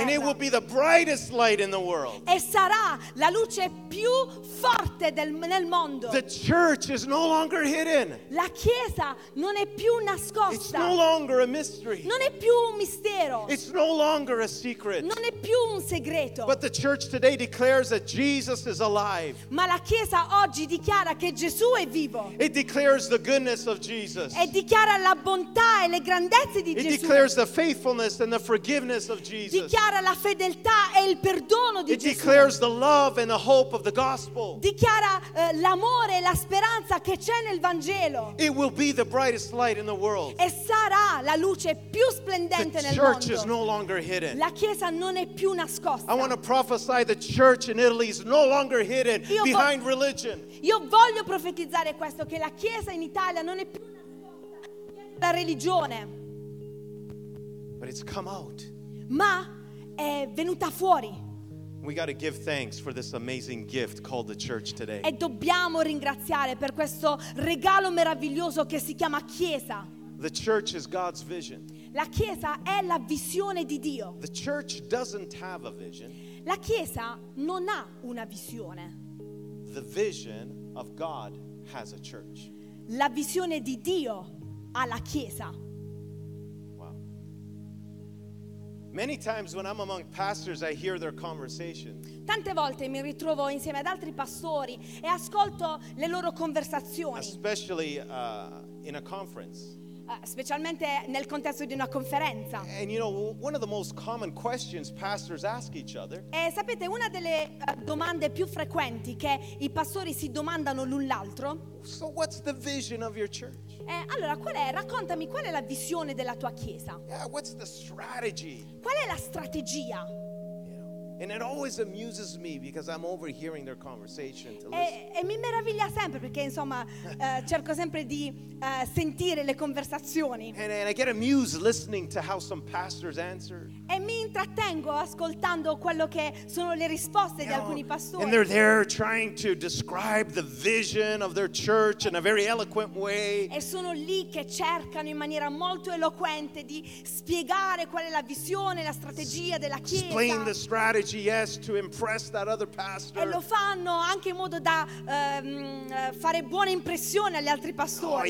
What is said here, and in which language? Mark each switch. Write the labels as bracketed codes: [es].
[en] And it will be the brightest light in the world. [it] E sarà la luce più forte nel mondo. [en] The church is no longer hidden. [it] La chiesa non è più nascosta. [en] It's no longer a mystery. [it] Non è più un mistero. [en] It's no longer a secret. [it] Non è più un segreto. [en] But the church today declares that Jesus is alive. [it] Ma la chiesa oggi dichiara che Gesù è vivo. [en] It declares the goodness of Jesus. [it] E dichiara la bontà e le grandezze di Gesù. [en] Declares the faithfulness and the forgiveness of Jesus. [it] Dichiara la fedeltà e il perdono di [en] Gesù. It declares the love and the hope of the gospel. [it] Dichiara l'amore e la speranza che c'è nel Vangelo. [en] It will be the brightest light in the world. [it] E sarà la luce più splendente nel mondo. [en] The church is no longer hidden. [it] La chiesa non è più nascosta. [en] I want to prophesy the church in Italy is no longer hidden behind religion. [it] Io voglio profetizzare questo, che la chiesa in Italia non è più nascosta la religione. [en] But it's come out. [it] Ma è venuta fuori. [en] We got to give thanks for this amazing gift called the church today. [it] E dobbiamo ringraziare per questo regalo meraviglioso che si chiama chiesa. [en] The church is God's vision. [it] La chiesa è la visione di Dio. [en] The church doesn't have a vision. [it] La chiesa non ha una visione. [en] The vision of God has a church. [it] La visione di Dio ha la chiesa. [en] Many times when I'm among pastors, I hear their conversations. [it] Tante volte mi ritrovo insieme ad altri pastori e ascolto le loro conversazioni. [en] Especially in a conference. [it] Specialmente nel contesto di una conferenza. [en] And you know, one of the most common questions pastors ask each other. [it] E sapete, una delle domande più frequenti che i pastori si domandano l'un l'altro. [en] So what's the vision of your church? [it] Allora, qual è? Raccontami, qual è la visione della tua chiesa? [en] Yeah, what's the strategy? [it] Qual è la strategia? [en] And it always amuses me because I'm overhearing their conversation. [it] E mi meraviglia sempre perché insomma cerco sempre di sentire le conversazioni. [en] And I get amused listening to how some pastors answer. [it] E mi intrattengo ascoltando quello che sono le risposte di alcuni pastori. [en] And they're there trying to describe the vision of their church in a very eloquent way. [it] E sono lì che cercano in maniera molto eloquente di spiegare qual è la visione, la strategia della chiesa. [en] Explain the strategy, yes, to impress that other pastor. [it] E lo fanno anche in modo da fare buona impressione agli altri pastori.